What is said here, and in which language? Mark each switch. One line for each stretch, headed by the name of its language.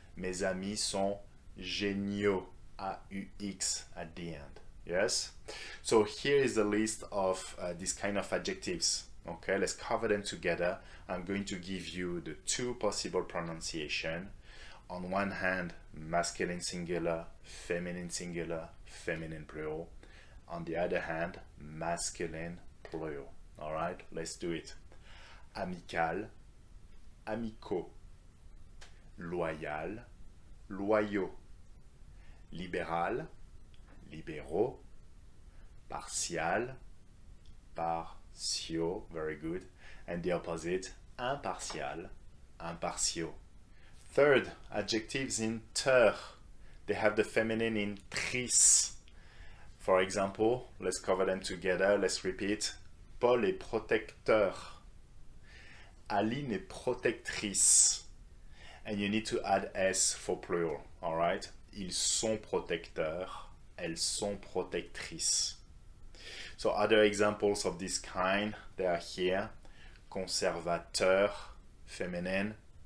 French: Mes amis sont géniaux, A-U-X
English: at the end. Yes? So here is the list of these kind of adjectives. Okay, let's cover them together. I'm going to give you the two possible pronunciation. On one hand, masculine singular, feminine plural. On the other hand, masculine plural. All right, let's do it.
French: Amical, amicaux. Loyal, loyaux. Libéral, libéraux. Partial, partiaux,
English: very good. And the opposite,
French: impartial, impartiaux.
English: Third, adjectives in teur. They have the feminine in tris. For example, let's cover them together. Let's repeat.
French: Paul est protecteur. Aline est protectrice.
English: And you need to add S for plural, all right?
French: Ils sont protecteurs. Elles sont protectrices.
English: So other examples of this kind, they are here.
French: Conservateur, féminine.